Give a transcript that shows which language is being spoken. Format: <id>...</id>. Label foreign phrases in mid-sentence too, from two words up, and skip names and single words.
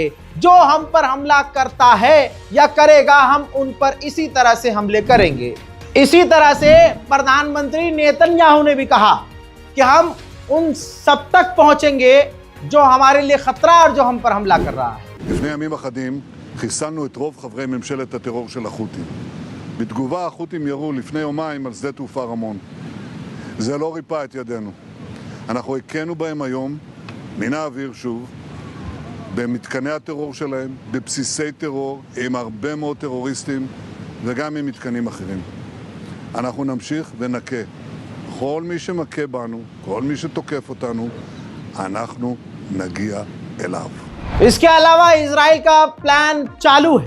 <hi>जो हम पर हमला करता है या करेगा, हम उन पर इसी तरह से हमले करेंगे। इसी तरह से प्रधानमंत्री नेतन्याहू ने भी कहा कि हम उन सब तक पहुंचेंगे जो हमारे लिए खतरा और जो हम पर हमला कर रहा है।</hi> <he>לפני ימים אחדים חיסלנו את רוב חברי ממשלת הטרור של החות'ים. בתגובה החות'ים ירו לפני יומיים על שדה תעופה רמון. זה לא ריפא את ידינו. אנחנו הכינו בהם היום, מן האוויר שוב, במתקני הטרור שלהם, בבסיסי טרור, עם הרבה מאוד טרוריסטים וגם עם מתקנים אחרים. אנחנו נמשיך ונכה. כל מי שמכה בנו, כל מי שתוקף אותנו, אנחנו נגיע אליו.</he> <hi>इसके अलावा इजराइल का प्लान चालू है।</hi>